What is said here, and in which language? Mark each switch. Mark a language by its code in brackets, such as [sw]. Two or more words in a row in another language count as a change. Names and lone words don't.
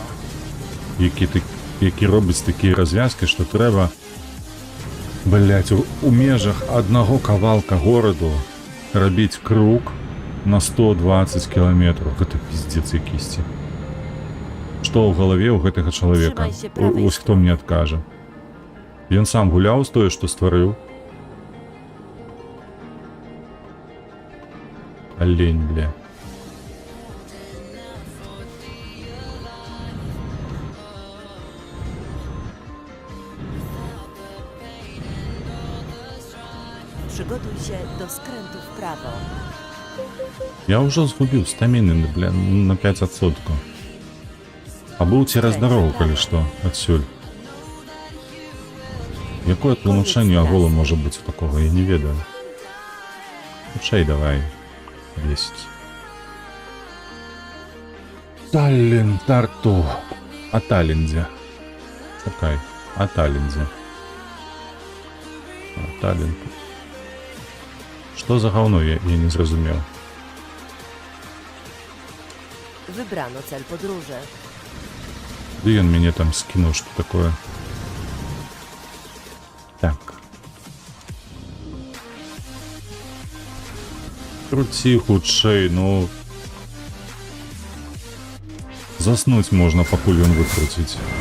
[uk] Які робить такі розв'язки, що треба, блять, у межах одного кавалка городу робити круг на 120 кілометрів. Це пиздец якийсь. Що в голові у гэтага чоловіка? Ось хто мені откаже. [be] Ён сам гуляў з тое, што стварыў. Алень, бля. [pl] Przygotuj się do skrętu w prawo. [be] Я ўжо згубіў стаміны, бля, на 5%. А быў цераз дарогу, калі што, адсюль. Якое тлумачэнне аголу можа быць у такога, я не ведаю. Хутчэй давай. 10. Таллін, Тарту. А Талліндзе. Чакай, а Талліндзе. А Таллін. Што за гаўно, я не зразумеў. [pl] Wybrano cel podróży. [be] Ды ён мяне там скінуў, што такое. Так. Круці хутчэй, ну... Заснуць можна, пакуль ён выкруціць.